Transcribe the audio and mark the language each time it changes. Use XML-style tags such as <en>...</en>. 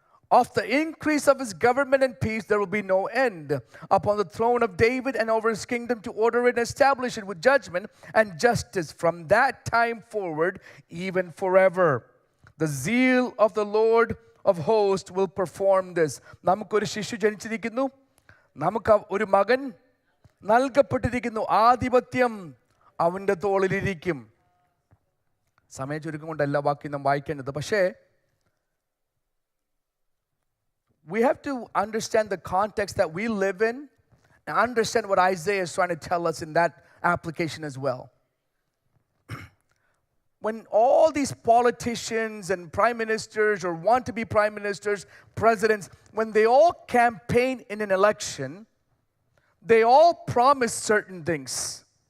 <en>Of the increase of his government and peace there will be no end upon the throne of David and over his kingdom, to order it and establish it with judgment and justice from that time forward, even forever. The zeal of the Lord of hosts will perform this.</en> <ml>നമുക്കൊരു ശിശു ജനിച്ചിരിക്കുന്നു, നമുക്ക് ഒരു മകൻ നൽകപ്പെട്ടിരിക്കുന്നു, ആധിപത്യം അവൻ്റെ തോളിലിരിക്കും. സമയം ചുരുക്കം കൊണ്ട് എല്ലാ വാക്യം നാം വായിക്കേണ്ടത്. പക്ഷേ</ml> <en>we have to understand the context that we live in and understand what Isaiah is trying to tell us in that application as well. When all these politicians and prime ministers or want to be prime ministers, presidents, when they all campaign in an election, they all promise certain things.</en>